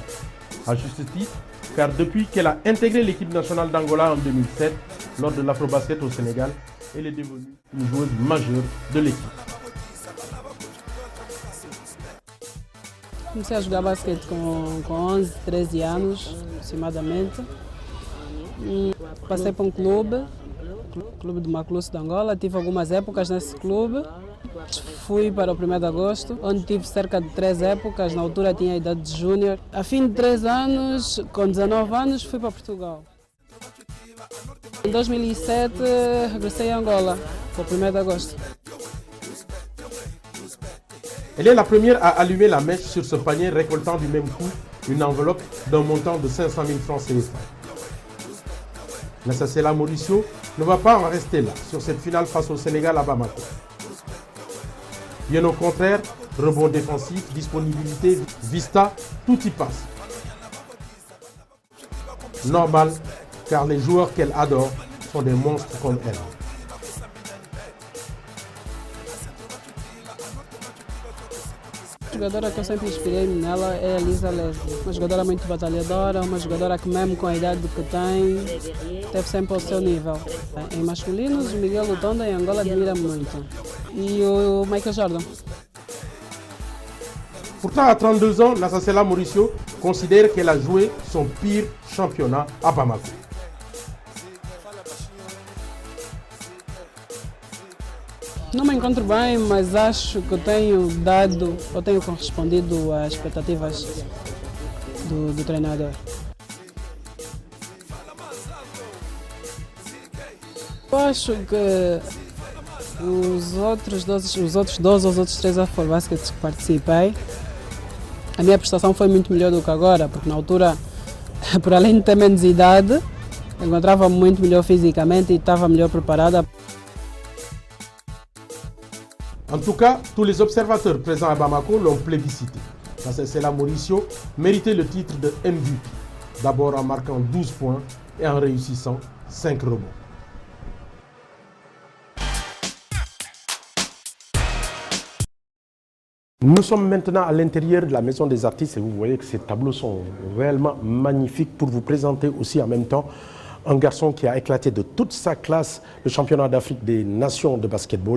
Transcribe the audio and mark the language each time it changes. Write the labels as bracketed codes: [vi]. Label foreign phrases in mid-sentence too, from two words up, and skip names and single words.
[fr] À juste titre, car depuis qu'elle a intégré l'équipe nationale d'Angola en 2007, lors de l'Afrobasket au Sénégal, elle est devenue une joueuse majeure de l'équipe. [pt] Comecei a jogar basquete com 11, 13 anos, aproximadamente. Passei para um clube de Macluso de Angola. Tive algumas épocas nesse clube. Fui para o 1º de agosto, onde tive cerca de 3 épocas. Na altura tinha a idade de júnior. A fim de 3 anos, com 19 anos, fui para Portugal. Em 2007, regressei a Angola, para o 1º de agosto. [fr] Elle est la première à allumer la mèche sur ce panier, récoltant du même coup une enveloppe d'un montant de 500 000 francs CFA. Nassasela Mauricio ne va pas en rester là sur cette finale face au Sénégal à Bamako. Bien au contraire, rebond défensif, disponibilité, vista, tout y passe. Normal, car les joueurs qu'elle adore sont des monstres comme elle. [pt] A jogadora que eu sempre inspirei-me nela é a Lisa Leslie. Uma jogadora muito batalhadora, uma jogadora que mesmo com a idade que tem, teve sempre ao seu nível. Em masculinos, o Miguel Lutonda em Angola admira-me muito. E o Michael Jordan. [fr] Pourtant, à 32 ans, Nassasela Mauricio considère qu'elle a joué son pire championnat à Bamako. [pt] Não me encontro bem, mas acho que eu tenho correspondido às expectativas do treinador. Eu acho que os outros 12 ou os outros 3 Afrobaskets que participei, a minha prestação foi muito melhor do que agora, porque na altura, por além de ter menos idade, encontrava-me muito melhor fisicamente e estava melhor preparada. [fr] En tout cas, tous les observateurs présents à Bamako l'ont plébiscité. Nassasela Mauricio méritait le titre de MVP, d'abord en marquant 12 points et en réussissant 5 rebonds. Nous sommes maintenant à l'intérieur de la Maison des Artistes et vous voyez que ces tableaux sont réellement magnifiques pour vous présenter aussi en même temps un garçon qui a éclaté de toute sa classe le championnat d'Afrique des Nations de basketball.